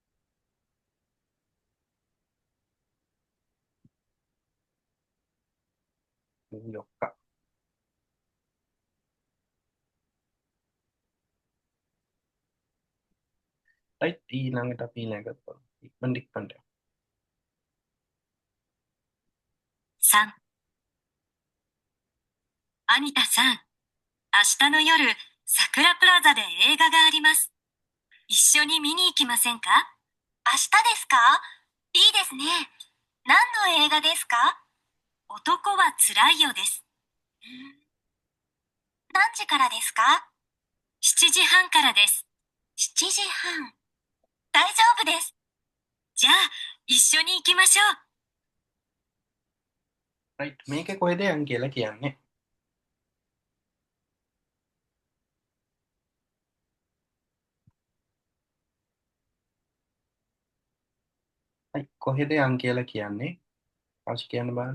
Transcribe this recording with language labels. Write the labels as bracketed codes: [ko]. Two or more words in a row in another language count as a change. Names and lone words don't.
[si] යොක්ක. right ඊළඟට අපි ඊළඟට බලමු. ඉක්මනට ඉක්මනට. [ja] 3、アニタさん、明日の夜、桜プラザで映画があります。一緒に見に行きませんか？明日ですか？いいですね。何の映画ですか？男は辛いよです。何時からですか？ 7 時半からです。7時半。大丈夫です。じゃあ、一緒に行きましょう。 [si] right මේක කොහෙද යන් කියලා කියන්නේ. right කොහෙද යන් කියලා කියන්නේ. අවශ්‍ය කියන්න බලන්න.